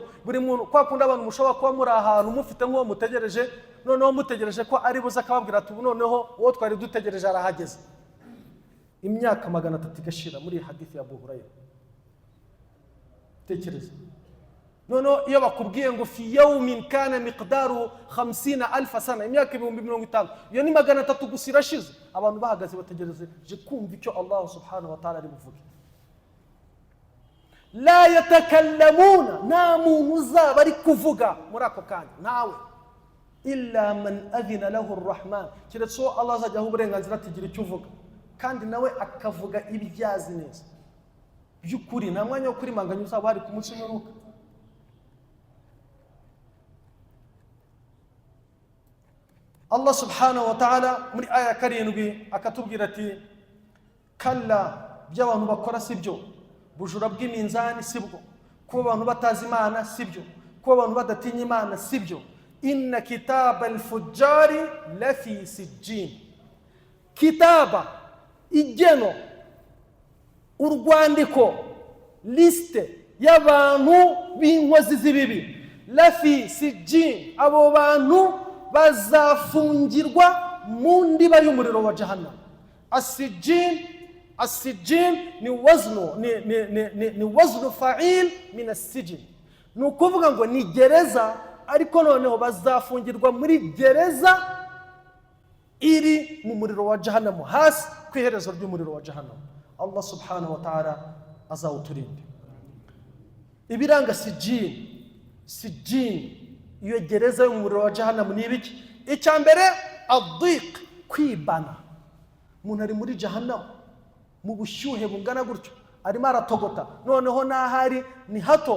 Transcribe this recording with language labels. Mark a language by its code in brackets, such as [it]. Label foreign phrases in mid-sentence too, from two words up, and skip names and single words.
[rw] Buri muntu kwa kundi abantu mushobora kuba muri ahantu mufite nk'uwo mutegereje, noneho mutegereje ko ari buza akababwira ati noneho uwo twari dutegereje arahageze. Imyaka 300 igashira muri hadith ya Abu Hurairah. Tekereza noneho iyo bakubwiye ngo [ar] في يوم كان مقداره 50,000 سنة, [rw] imyaka 50,000, iyo ni 300 gusa irashize, abantu bahagaze bategereje kumva icyo [ar] الله سبحانه وتعالى [rw] ari buvuge. [ar] لا يتكلمون, [rw] nta muntu uzaba ari kuvuga muri ako kanya, ntawe, [ar] إلا من أذن له الرحمن, [rw] kiretse uwo Allah azajyaho uburenganzira atigira icyo uvuga, kandi nawe akavuga ibyazi neza by'ukuri. Nta mwanya wo kurimanganya uzaba hari ku munsi w'imperuka. [ar] الله سبحانه وتعالى [rw] muri aya 7 akatubwira ati kalla, by'abantu bakora sibyo, bujura bw'iminzani sibwo, kuba abantu batazi Imana sibyo, kuba abantu badatinya Imana sibyo. [ar] إن كتاب الفجار لفي سجين, [rw] kitaba igeno, urwandiko, liste y'abantu b'inkozi z'ibibi, [ar] لفي سجين, [rw] abo bantu bazafungirwa mu ndiba y'umuriro wa Jahannam. [ar] السجين ni وزن فعيل من السجن, [rw] ni ukuvuga ngo ni gereza, ariko noneho bazafungirwa muri gereza iri mu muriro wa Jahannam, hasi ku iherezo ry'umuriro wa Jahannam. [ar] الله سبحانه وتعالى [rw] azawuturinde. Ibiranga sijjin, iyo gereza y'umuriro wa Jahannam ni ibiki? Icyambere ad-dhiq, kwibana. Umuntu ari muri Jahannam mu bushyuhe bungana gutyo, arimo aratogota, noneho nahari ni hato.